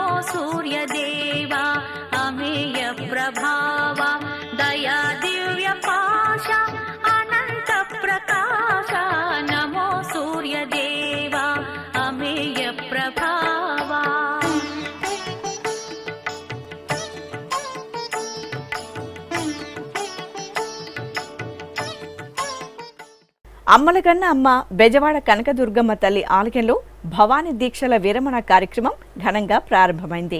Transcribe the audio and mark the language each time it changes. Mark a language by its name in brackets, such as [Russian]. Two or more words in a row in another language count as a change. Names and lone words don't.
[Marathi] सूर्यदेवा अमेय प्रभावा दया दिव्य पाशा अनंत प्रकाशा नमो सूर्यदेवा अमेय प्रभावा. [Telugu] అమ్మలగన్న అమ్మ బెజవాడ కనకదుర్గమ్మ తల్లి ఆలయంలో భవానీ దీక్షల విరమణ కార్యక్రమం ఘనంగా ప్రారంభమైంది.